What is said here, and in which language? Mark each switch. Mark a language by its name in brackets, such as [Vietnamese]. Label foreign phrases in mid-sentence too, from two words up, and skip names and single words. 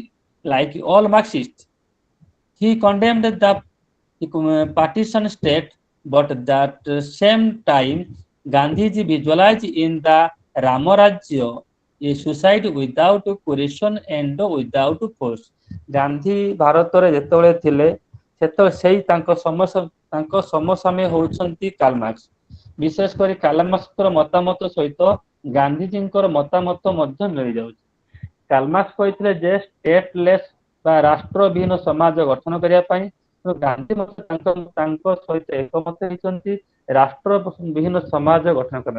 [English] Like all Marxists, he condemned the partition state, but at the same time, Gandhiji visualized in the Ramarajya a society without coercion and without force. [Odia] ଗାନ୍ଧୀ ଭାରତରେ ଯେତେବେଳେ ଥିଲେ ସେତେବେଳେ ସେଇ ତାଙ୍କ ସମସାମୀ ହେଉଛନ୍ତି କାର୍ଲ ମାର୍କ୍ସ। ବିଶେଷ କରି କାର୍ଲ ମାର୍କ୍ସଙ୍କର ମତାମତ ସହିତ ଗାନ୍ଧୀଜୀଙ୍କର ମତାମତ ମଧ୍ୟ ମିଳିଯାଉଛି। କାର୍ଲ ମାର୍କ୍ସ କହିଥିଲେ ଯେ ଷ୍ଟେଟଲେସ୍ ବା ରାଷ୍ଟ୍ରବିହୀନ ସମାଜ ଗଠନ କରିବା ପାଇଁ, ଗାନ୍ଧୀ ମଧ୍ୟ ତାଙ୍କ ସହିତ ଏକମତ ହେଇଛନ୍ତି ରାଷ୍ଟ୍ରବିହୀନ ସମାଜ ଗଠନ କରିବା।